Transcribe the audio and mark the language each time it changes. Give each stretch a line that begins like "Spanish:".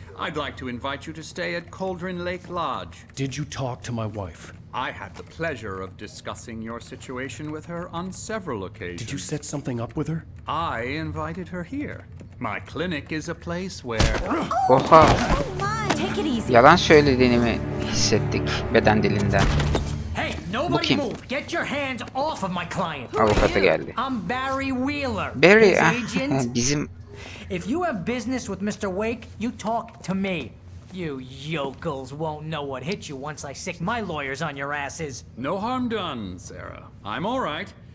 English: I'd like to invite you to stay at Cauldron Lake Lodge. Did you talk to my wife? I had the pleasure of discussing your situation with her on several occasions. Did you set something up with her? I invited her here. My clinic is a place where... Oha! Take it easy.
Turkish: Yalan söylediğini mi hissettik beden dilinden?
English: Hey, nobody move. Get your hands off of my client.
Turkish: Avukatı geldi.
English: I'm Barry Wheeler. Barry, his agent.
Turkish: Bizim...
English: If you have business with Mr. Wake, you talk to me. You yokels won't know what hit you once I sick my lawyers on your asses. No harm done, Sarah. I'm all right.